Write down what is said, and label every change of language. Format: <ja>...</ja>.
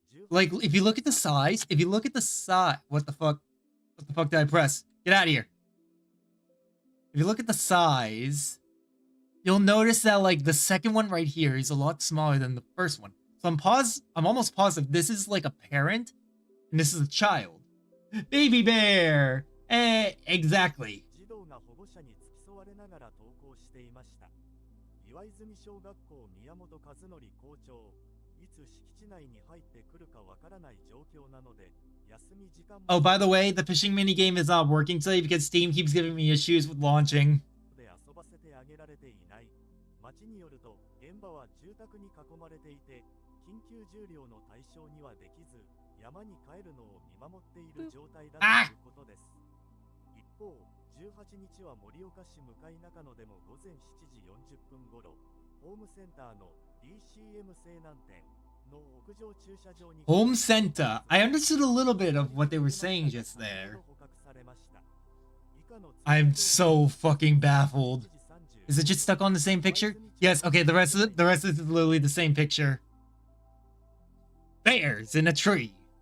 <en>Like, if you look at the size, what the fuck did I press? Get out of here. If you look at the size, you'll notice that, like, the second one right here is a lot smaller than the first one. So I'm almost positive this is like a parent and this is a child. Baby bear! Exactly.</en> <ja>児童が保護者に付き添われながら登校していました。岩泉小学校宮本和則校長、いつ敷地内に入ってくるかわからない状況なので、休み時間</ja> <en>Oh, by the way, the fishing minigame is not working today because Steam keeps giving me issues with launching.</en> <ja>で遊ばせてあげられていない。町によると、現場は住宅に囲まれていて、緊急重量の対象にはできず、山に帰るのを見守っている状態だということです。一方、18日は盛岡市向中野でも午前7時40分頃、ホームセンターの DCM 西南店の屋上駐車場に</ja> <en>Home center. I understood a little bit of what they were saying just there.</en> <ja>捕獲されました。以下の</ja> <en>I'm so fucking baffled. Is it just stuck on the same picture? Yes, okay, the rest is literally the same picture. Bears in a tree.</en>